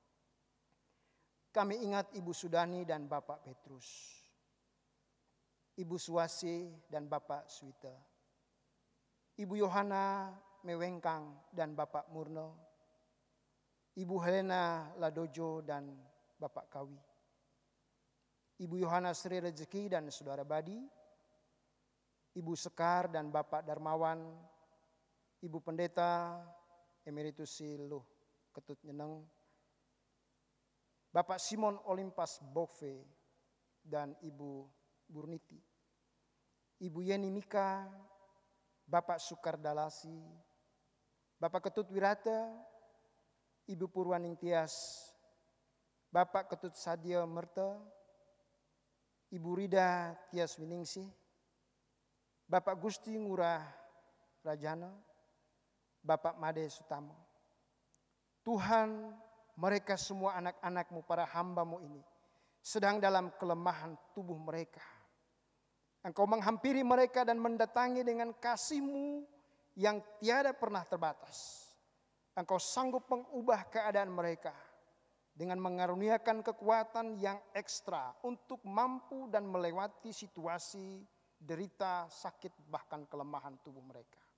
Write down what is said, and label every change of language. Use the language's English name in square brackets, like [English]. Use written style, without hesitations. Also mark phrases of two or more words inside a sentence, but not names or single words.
[Indonesian] Kami ingat Ibu Sudani dan Bapak Petrus, Ibu Suwasi dan Bapak Suwita, Ibu Yohana Mewengkang dan Bapak Murno, Ibu Helena Ladojo dan Bapak Kawi, Ibu Yohana Sri Rezeki dan Saudara Badi, Ibu Sekar dan Bapak Darmawan, Ibu Pendeta Emeritus Siluh Ketut Nyeneng, Bapak Simon Olimpas Bove dan Ibu Burniti, Ibu Yeni Mika, Bapak Sukar Dalasi, Bapak Ketut Wirata, Ibu Purwaning Tias, Bapak Ketut Sadia Merta, Ibu Rida Tias Winingsih, Bapak Gusti Ngurah Rajana, Bapak Made Sutamo. Tuhan, mereka semua anak-anak-Mu, para hamba-Mu ini sedang dalam kelemahan tubuh mereka. Engkau menghampiri mereka dan mendatangi dengan kasih-Mu yang tiada pernah terbatas. Engkau sanggup mengubah keadaan mereka dengan mengaruniakan kekuatan yang ekstra untuk mampu dan melewati situasi derita, sakit, bahkan kelemahan tubuh mereka.